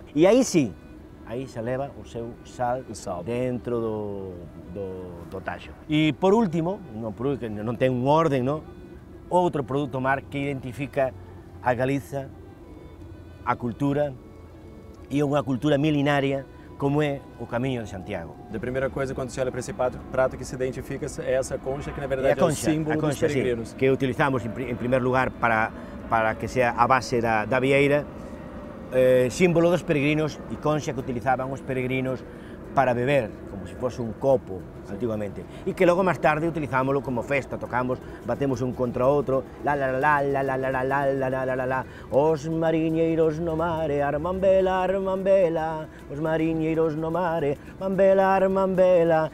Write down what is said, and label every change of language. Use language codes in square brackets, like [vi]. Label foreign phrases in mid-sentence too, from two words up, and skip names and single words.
[gl] E aí sí, aí se leva o seu sal dentro do taxo. E por último, non ten un orden, non? Outro produto mar que identifica a Galiza, a cultura, e unha cultura milenaria como é o Camiño de Santiago. [pt] A primeira coisa, quando se olha para esse prato que se identifica, é essa concha, que na verdade é o símbolo dos peregrinos. [gl] Sí, que utilizamos em primeiro lugar para que sea a base da vieira, símbolo dos peregrinos, e concha que utilizaban os peregrinos para beber, como se fosse un copo antiguamente, e que logo máis tarde utilizámoslo como festa, tocamos, batemos un contra outro, la la la la la la la la la la la la la, os mariñeiros no mare, arman vela, os mariñeiros no mare, arman vela.